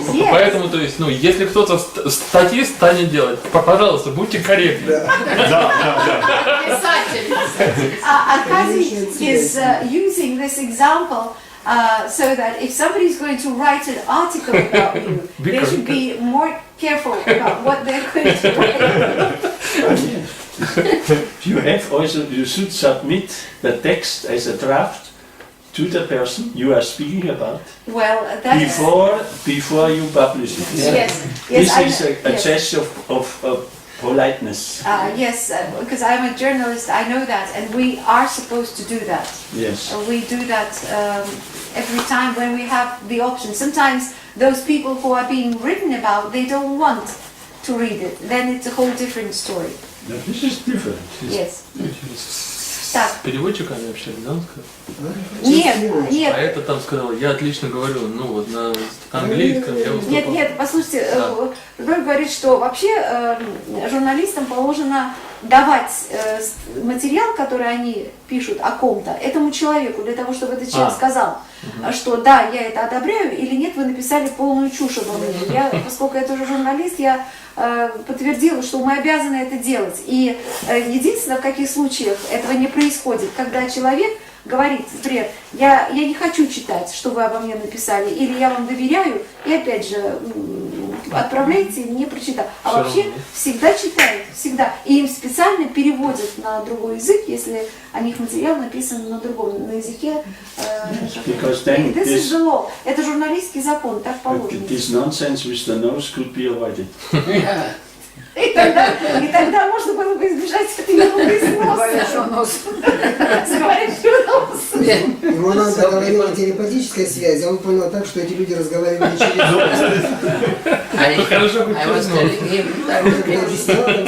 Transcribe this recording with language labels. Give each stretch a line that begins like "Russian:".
Russian: Поэтому, то есть, если кто-то статьи станет делать, пожалуйста, будьте корректны.
English: Arkady is using this example so that if somebody is going to write an article about you, they should be more careful about what they're going to write. You should submit the text as a draft to the person you are speaking about. Well, that's before you publish it. Yes. This is a gesture of politeness. Yes, because I'm a journalist, I know that, and we are supposed to do that. Yes. We do that every time when we have the option. Sometimes those people who are being written about, they don't want to read it. Then it's a whole different story. No, this is different. Yes.
Russian: С переводчиками общались, да, он сказал? Нет. А это там сказал, я отлично говорю, на английском я выступал. Нет, послушайте, Здоровый говорит, что вообще журналистам положено давать материал, который они пишут о ком-то, этому человеку, для того, чтобы этот человек сказал, что да, я это одобряю, или нет, вы написали полную чушь обо мне. Поскольку я тоже журналист, я подтвердила, что мы обязаны это делать. И единственное, в каких случаях этого не происходит, когда человек говорит, например, я не хочу читать, что вы обо мне написали, или я вам доверяю, и опять же отправляйте, не прочитав. А вообще всегда читают, всегда. И им специально переводят на другой язык, если о них материал написан на другом, на языке.
English: This is the law.
Russian: Это журналистский закон, так положено.
English: This nonsense with the nose could be avoided.
Russian: И тогда можно было бы избежать этой неглупой носа. С говорящим носом. Ему надо говорить о телепатической связи, а он понял так, что эти люди разговаривали через нос.
English: I was telling him that